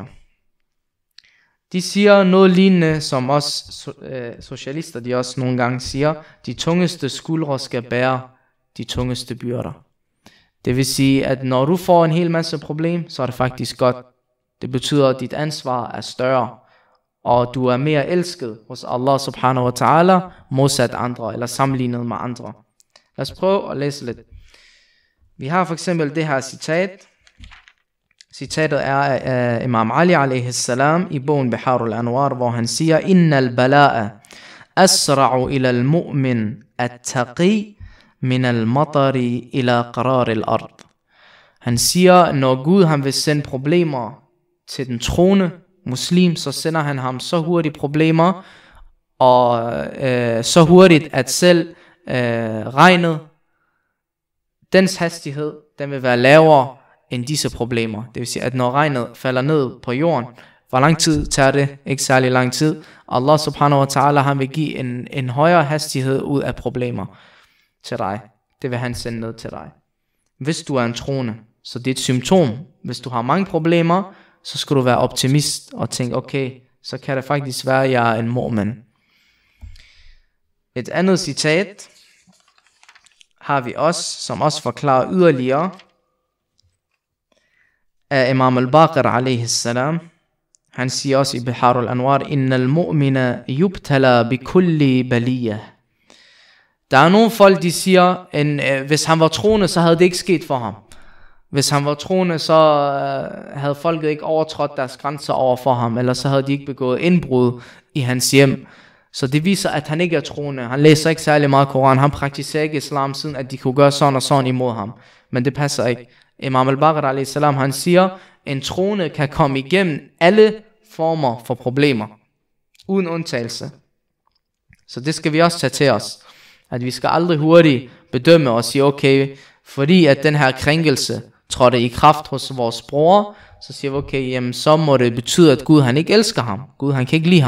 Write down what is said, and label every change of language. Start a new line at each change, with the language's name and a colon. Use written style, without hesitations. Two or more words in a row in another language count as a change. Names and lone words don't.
Danish: De siger noget lignende, som os socialister, de også nogle gange siger. De tungeste skuldre skal bære de tungeste byrder. Det vil sige, at når du får en hel masse problem, så er det faktisk godt. Det betyder, at dit ansvar er større, og du er mere elsket hos
Arabic: الله سبحانه وتعالى,
Danish: modsat andre, eller sammenlignet med andre. Lad os prøve at læse lidt. Vi har for eksempel det her citat. Citatet er af Imam Ali
Arabic: عليه السلام
Danish: i bogen Biharul Anwar, hvor han siger,
Arabic: إن البلاء أسرع إلى المؤمن التقي من المطر إلى قرار الأرض.
Danish: Han siger, når Gud han vil sende problemer til den troende muslim, så sender han ham så hurtigt problemer, og så hurtigt, at selv regnet, dens hastighed, den vil være lavere end disse problemer. Det vil sige, at når regnet falder ned på jorden, hvor lang tid tager det? Ikke særlig lang tid.
Arabic: الله سبحانه وتعالى,
Danish: han vil give en højere hastighed ud af problemer til dig. Det vil han sende ned til dig. Hvis du er en troende, så det er et symptom. Hvis du har mange problemer, så skal du være optimist og tænke, okay, så kan det faktisk være, at jeg er en mu'min. Et andet citat har vi også, som også forklarer yderligere, af Imam al-Baqir
Arabic: عليه السلام.
Danish: Han siger også i Biharul Anwar,
Arabic: إن المؤمن يبتلى بكل بلية.
Danish: Der er nogle folk, de siger, hvis han var troende, så havde det ikke sket for ham. Hvis han var troende, så havde folket ikke overtrådt deres grænser over for ham, eller så havde de ikke begået indbrud i hans hjem. Så det viser, at han ikke er troende. Han læser ikke særlig meget Koran. Han praktiserer ikke islam, siden at de kunne gøre sådan og sådan imod ham. Men det passer ikke.
Arabic: الإمام الباقر عليه السلام,
Danish: han siger, en troende kan komme igennem alle former for problemer, uden undtagelse. Så det skal vi også tage til os. At vi skal aldrig hurtigt bedømme og sige, okay, fordi at den her krænkelse trådte i kraft hos vores bror, så siger vi, okay, jamen så må det betyde, at Gud han ikke elsker ham. Gud han kan ikke lide ham.